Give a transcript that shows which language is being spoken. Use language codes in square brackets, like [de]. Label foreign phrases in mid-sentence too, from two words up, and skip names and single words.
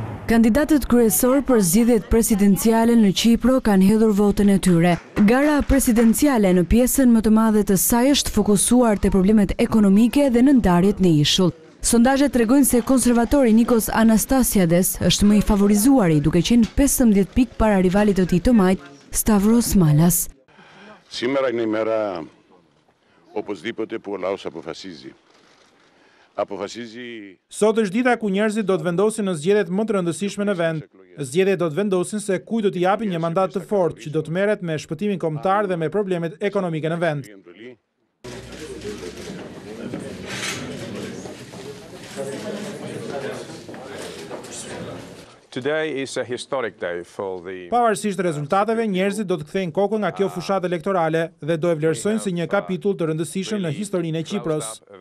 [sq] Kandidatët kryesor për zgjedhjet presidenciale në Qipro kanë hedhur votën e tyre. Gara presidenciale në pjesën më të madhe të saj është fokusuar te problemet ekonomike dhe në ndarjet në ishull. Sondazhet tregojnë se konservatori Nikos Anastasiades është më i favorizuari, duke qenë 15 pikë para rivalit të tij të majt, Stavros Malas. [el] Σήμερα είναι η μέρα οπωσδήποτε που ο λαός αποφασίζει. [sq] Sot është dita ku njerëzit do të vendosin në zgjedhjet më të rëndësishme në vend. Zgjedhjet do të vendosin se kujt do t'i japin një mandat të fortë që do të merret me shpëtimin kombëtar dhe me problemet ekonomike në vend. Pavarësisht rezultateve, njerëzit do të kthejnë kokën nga kjo fushat elektorale dhe do e vlerësojnë si një kapitull të rëndësishëm në historinë e Qipros.